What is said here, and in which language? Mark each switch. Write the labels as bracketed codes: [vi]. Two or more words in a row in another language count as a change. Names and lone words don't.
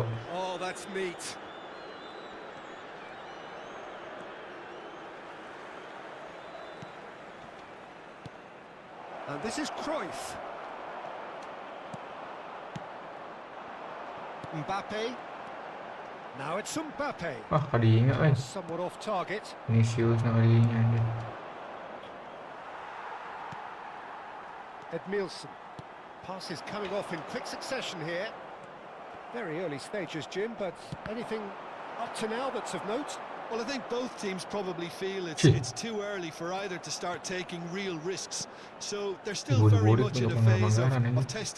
[en] Oh, that's neat. And this is Cruyff. Mbappe. Now it's Mbappe. [su] Ah, kadinya kan. [en] Somewhat off target. [su] Vinicius na kadinya anjir. [en] Edmilson. Passes coming off in quick succession here. Very early stages, Jim, but anything up to now that's of note? Well, I think both teams probably feel it's too early for either to start taking real risks. So they're still very much in a phase of testing.